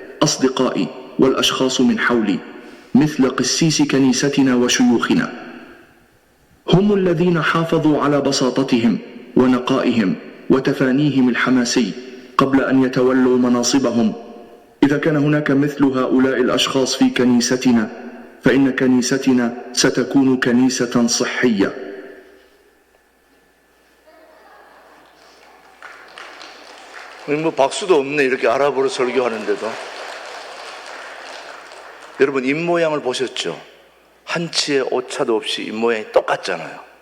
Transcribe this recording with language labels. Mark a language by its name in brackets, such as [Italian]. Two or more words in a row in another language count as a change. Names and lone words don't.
[Arabic] أصدقائي والأشخاص من حولي مثل قسيس كنيستنا وشيوخنا هم الذين حافظوا على بساطتهم ونقائهم وتفانيهم الحماسي قبل أن يتولوا مناصبهم. إذا كان هناك مثل هؤلاء الأشخاص في كنيستنا فإن كنيستنا ستكون كنيسة صحية. [Korean] 뭐 박수도 없네, 이렇게 아랍어로 설교하는데도. 여러분, 입모양을 보셨죠? 한치의 오차도 없이 입모양이 똑같잖아요.